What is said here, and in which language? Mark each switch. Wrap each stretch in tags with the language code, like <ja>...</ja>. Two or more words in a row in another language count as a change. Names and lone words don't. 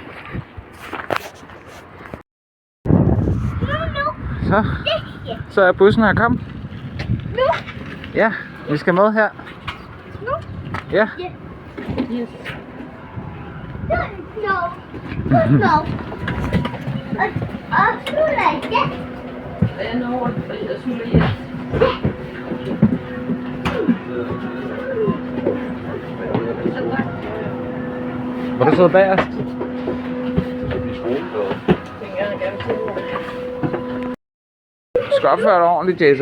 <da>Så er bussen her, kom. Nu? Ja, vi skal med her. Nu? Ja.</da> <en>Yes. No. No.</en> <da>Og slutter ikke. Ja, no, jeg slutter ikke. Må du sidde bagerst? Du skal opføre dig ordentligt, Jason.</da>